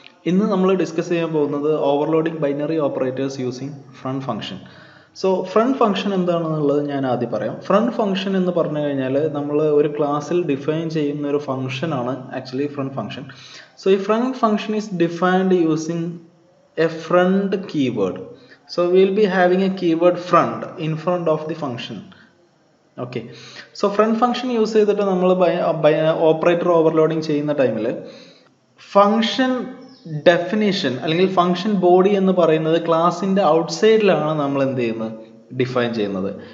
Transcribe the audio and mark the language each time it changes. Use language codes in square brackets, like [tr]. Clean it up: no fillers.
[ml] ഇന്ന് നമ്മൾ ഡിസ്കസ് ചെയ്യാൻ പോകുന്നത് overloading binary operators using front function. So front function എന്താണെന്നുള്ളത് ഞാൻ ആദ്യം പറയാം. ഫ്രണ്ട് ഫംഗ്ഷൻ എന്ന് പറഞ്ഞു കഴിഞ്ഞാൽ നമ്മൾ ഒരു ക്ലാസ്സിൽ ഡിഫൈൻ ചെയ്യുന്ന ഒരു ഫംഗ്ഷനാണ് ആക്ച്വലി ഫ്രണ്ട് ഫംഗ്ഷൻ. [en] So ഈ front function is defined using a front keyword. So we will be having a keyword front in front of the function. Okay, so front function use [ml] ചെയ്തിട്ട് നമ്മൾ operator overloading ചെയ്യുന്ന ടൈമിൽ function definition അല്ലെങ്കിൽ function body എന്ന് പറയുന്നത് ക്ലാസിൻ്റെ ഔട്ട്സൈഡിലാണ് നമ്മൾ എന്ത് ചെയ്യുന്നത്, ഡിഫൈൻ ചെയ്യുന്നത്.